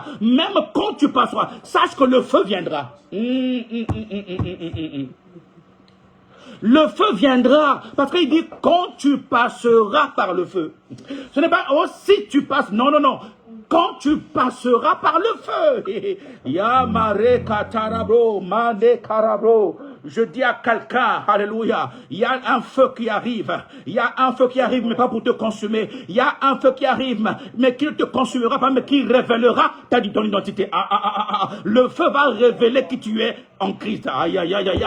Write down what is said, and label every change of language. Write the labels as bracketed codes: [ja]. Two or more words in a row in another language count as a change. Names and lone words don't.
[fr] Même quand tu passeras, sache que le feu viendra. Le feu viendra, parce qu'il dit quand tu passeras par le feu. Ce n'est pas oh si tu passes, non, non, non. Quand tu passeras par le feu. Yamare katarabro, mande karabro. Je dis à quelqu'un, alléluia, il y a un feu qui arrive. Il y a un feu qui arrive, mais pas pour te consumer. Il y a un feu qui arrive, mais qui ne te consumera pas, mais qui révélera ton identité. Le feu va révéler qui tu es en Christ. Aïe, aïe, aïe, aïe.